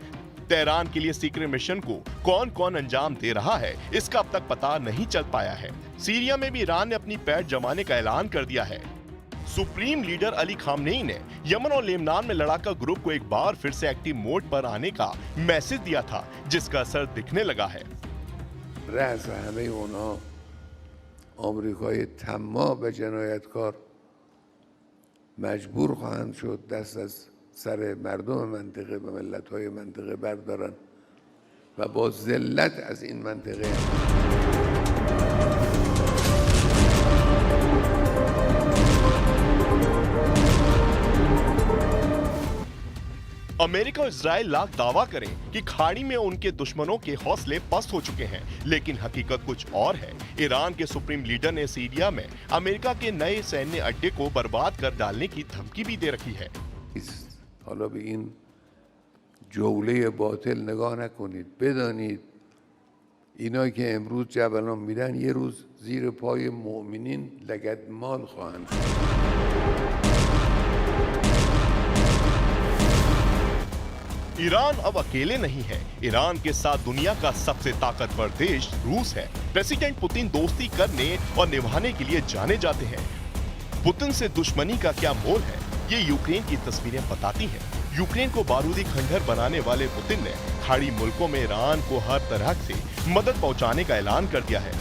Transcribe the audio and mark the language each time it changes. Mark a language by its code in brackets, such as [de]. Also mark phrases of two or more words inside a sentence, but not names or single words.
[hi] तेहरान के लिए [en] secret mission [hi] को कौन कौन अंजाम दे रहा है, इसका अब तक पता नहीं चल पाया है। सीरिया में भी ईरान ने अपनी पैठ जमाने का ऐलान कर दिया है। [en] Supreme Leader [hi] अली खामनेई ने यमन और लेबनान में लड़ाका ग्रुप को एक बार फिर से [en] active mode [hi] पर आने का मैसेज दिया था, जिसका असर दिखने लगा है। [fa] رأس همه اونها آمریکای طماع و جنایتکار مجبور خواهند شد دست از سر مردم منطقه و ملت‌های منطقه بردارن و با ذلت از این منطقه [hi] अमेरिका और इजराइल लाख दावा करें कि खाड़ी में उनके दुश्मनों के हौसले पस्त हो चुके हैं, लेकिन हकीकत कुछ और है। ईरान के [en] Supreme Leader [hi] ने सीरिया में अमेरिका के नए सैन्य अड्डे को बर्बाद कर डालने की धमकी भी दे रखी है। [fa] حالا به این جوله باطل نگاه نکنید، بدانید اینا که امروز جبلان میرن یه روز زیر پای مؤمنین لگدمال خواهند. [hi] ईरान अब अकेले नहीं है। ईरान के साथ दुनिया का सबसे ताकतवर देश रूस है। प्रेसिडेंट पुतिन दोस्ती करने और निभाने के लिए जाने जाते हैं। पुतिन से दुश्मनी का क्या मोल है, ये यूक्रेन की तस्वीरें बताती हैं। यूक्रेन को बारूदी खंडहर बनाने वाले पुतिन ने खाड़ी मुल्कों में ईरान को हर तरह से मदद पहुंचाने का ऐलान कर दिया है।